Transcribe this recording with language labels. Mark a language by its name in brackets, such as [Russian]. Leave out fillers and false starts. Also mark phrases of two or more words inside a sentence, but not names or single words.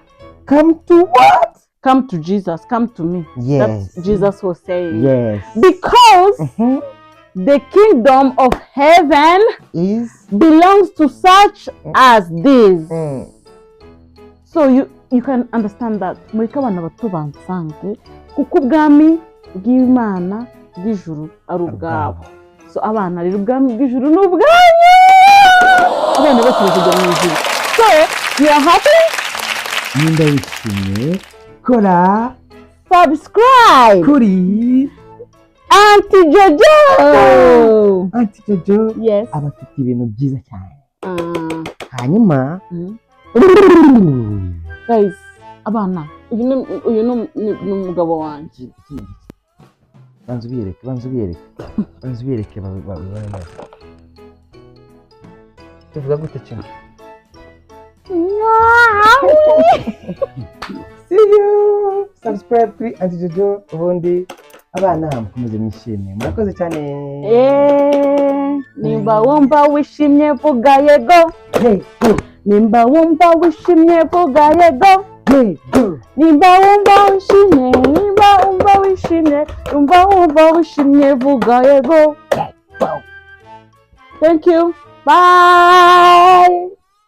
[English] come to what? Come to Jesus, come to me. Yes. That's Jesus was saying. Yes. Because the kingdom of heaven Is belongs to such as this. So you can understand that. [Kinyarwanda] Mureke abana bato bansange kuko ubwami bw'Imana bw'ijuru ari ubwabo. So abana rero ubwami bw'ijuru ni ubwanyu. Abana bose bakujya mu ijuru. [English] So you are happy? [Kinyarwanda] Nimba wishimye kora Subscribe. kuri Aunty Jojo. Aunty Jojo. Yes. aba afite ibintu byiza cyane. Hanyuma Guys, abana uyu ni umugabo wanjye. banza ubiyereke babibone. tuvuga gute kimwe? [English] See you. [Kinyarwanda] Subscribe kuri Aunty Jojo ubundi abana mukomeze mwishime. Murakoze cyane. Nimba wumva wishimye vuga yego. [English] Hey, go. [Kinyarwanda] Nimba wumva wishimye vuga yego. [English] Hey, go. [Kinyarwanda] Nimba wumva wishimye, umva wishimye vuga yego. [English] Thank you. Bye.